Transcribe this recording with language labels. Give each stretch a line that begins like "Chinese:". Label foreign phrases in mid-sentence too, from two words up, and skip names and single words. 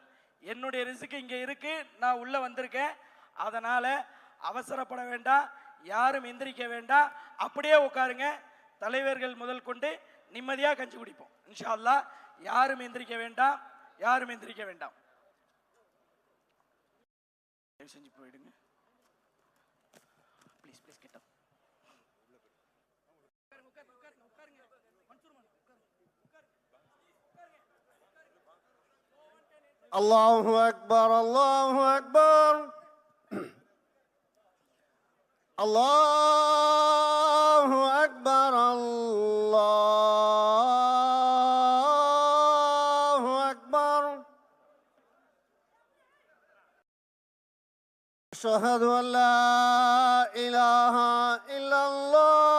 Tamil: என்னுடைய ரிஸ்க் இங்க இருக்கு, நான் உள்ள வந்திருக்கேன். அதனால அவசரப்பட வேண்டாம், யாரும் எந்திரிக்க வேண்டாம், அப்படியே உட்காருங்க. தலைவர்கள் முதல் கொண்டு நிம்மதியா கஞ்சி குடிப்போம்
Arabic: إن شاء الله.
Tamil: யாரும் எந்திரிக்க வேண்டாம், யாரும் எந்திரிக்க வேண்டாம். செஞ்சு போயிடுங்க
English: please please.
Tamil: கிட்ட
Arabic: الله أكبر الله أكبر الله أكبر الله أكبر أشهد أن لا إله إلا الله